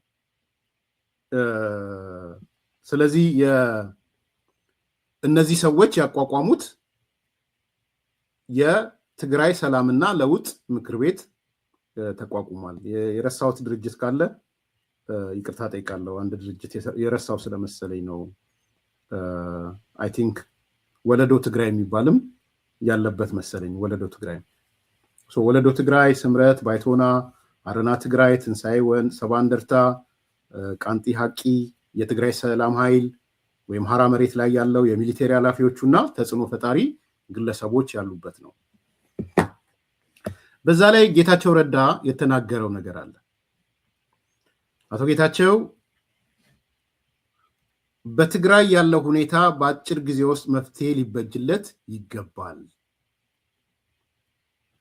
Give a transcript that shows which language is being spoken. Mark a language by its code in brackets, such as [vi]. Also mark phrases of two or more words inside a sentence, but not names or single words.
[am] ስለዚህ እነዚህ ሰዎች ያቋቋሙት የትግራይ ሰላምና ለውጥ ምክር ቤት ተቋቁሟል። የረሳሁት ድርጅት ካለ ይቅርታ ጠይቃለሁ። አንድ ድርጅት የረሳው ስለመሰለኝ ነው። [en] I think [am] ወለዶ ትግራይ የሚባልም ያለበት መሰለኝ። ወለዶ ትግራይ፣ ስምረት፣ ባይቶና፣ አረና ትግራይ፣ ትንሣኤ ሰባ እንደርታ፣ ቃንቲ ሀቂ፣ የትግራይ ሰላም ኃይል ወይም ሀራ መሬት ላይ ያለው የሚሊቴሪ ኃላፊዎቹና ተጽዕኖ ፈጣሪ ግለሰቦች ያሉበት ነው። በዛ ላይ ጌታቸው ረዳ የተናገረው ነገር አለ። አቶ ጌታቸው በትግራይ ያለው ሁኔታ በአጭር ጊዜ ውስጥ መፍትሄ ሊበጅለት ይገባል።